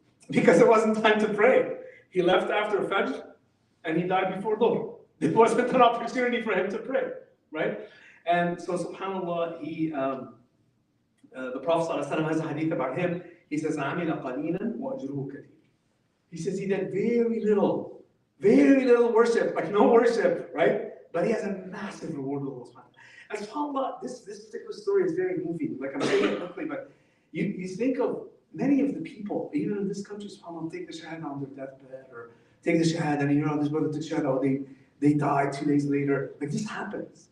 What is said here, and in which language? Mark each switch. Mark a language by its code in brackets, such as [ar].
[en] Because it wasn't time to pray. He left after Fajr and he died before Dhuhr. There wasn't an opportunity for him to pray, right? And so, subhanAllah, the Prophet ﷺ has a hadith about him. He says, [ar] عَمِلَ قَلِيلًا وَأَجْرُهُ كَثِيرٌ. [en] He says he did very little worship, like no worship, right? But he has a massive reward with Allah. And subhanAllah, this particular story is very moving. Like I'm saying it quickly, but you think of many of the people, even in this country, subhanAllah, take the shahada on their deathbed, or take the shahada, and this brother took shahada, or they died 2 days later. Like this happens.